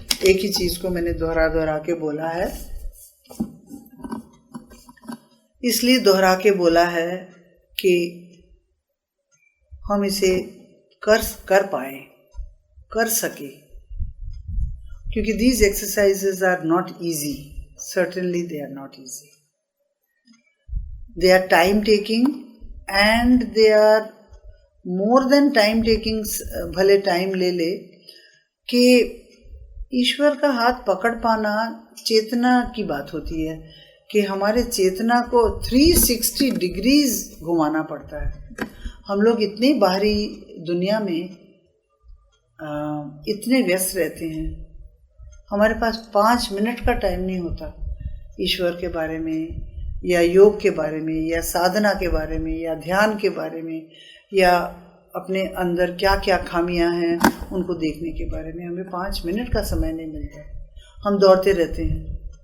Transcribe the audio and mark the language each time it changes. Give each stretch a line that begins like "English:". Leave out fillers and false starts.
Hindi: एक ही चीज को मैंने दोहरा के बोला है, इसलिए दोहरा के बोला है कि हम इसे कर पाए, कर सके, क्योंकि
English: these exercises are not easy. Certainly they are not easy. They are time taking and they are more than time taking।
Hindi: भले टाइम ले कि ईश्वर का हाथ पकड़ पाना चेतना की बात होती है, कि हमारे चेतना को 360 डिग्रीज घुमाना पड़ता है। हम लोग इतनी बाहरी दुनिया में इतने व्यस्त रहते हैं, हमारे पास 5 मिनट का टाइम नहीं होता ईश्वर के बारे में या योग के बारे में या साधना के बारे में या ध्यान के बारे में या अपने अंदर क्या क्या खामियां हैं उनको देखने के बारे में। हमें 5 मिनट का समय नहीं मिलता, हम दौड़ते रहते हैं।